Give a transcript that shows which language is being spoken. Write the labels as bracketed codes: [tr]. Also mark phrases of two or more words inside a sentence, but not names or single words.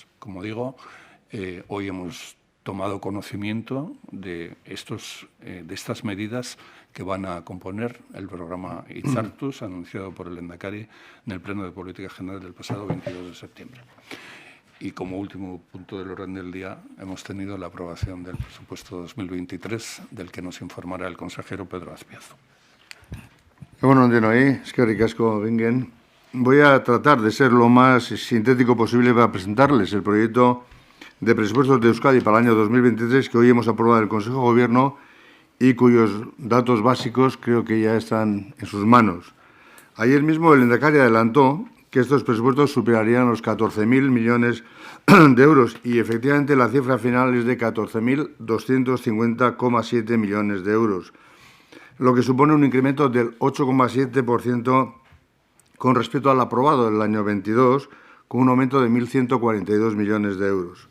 [es] Como digo, hoy hemos tomado conocimiento de estas medidas que van a componer el programa Hitzartuz, anunciado por el lehendakari en el Pleno de Política General del pasado 22 de septiembre. Y como último punto del orden del día, hemos tenido la aprobación del presupuesto 2023, del que nos informará el consejero Pedro Azpiazu. [eu] Bueno, eskerrik asko bingen. [es] Voy a tratar de ser lo más sintético posible para presentarles el proyecto de presupuestos de Euskadi para el año 2023 que hoy hemos aprobado en el Consejo de Gobierno y cuyos datos básicos creo que ya están en sus manos. Ayer mismo el lehendakari adelantó que estos presupuestos superarían los 14.000 millones de euros y efectivamente la cifra final es de 14.250,7 millones de euros, lo que supone un incremento del 8,7% con respecto al aprobado del año 22, con un aumento de 1.142 millones de euros.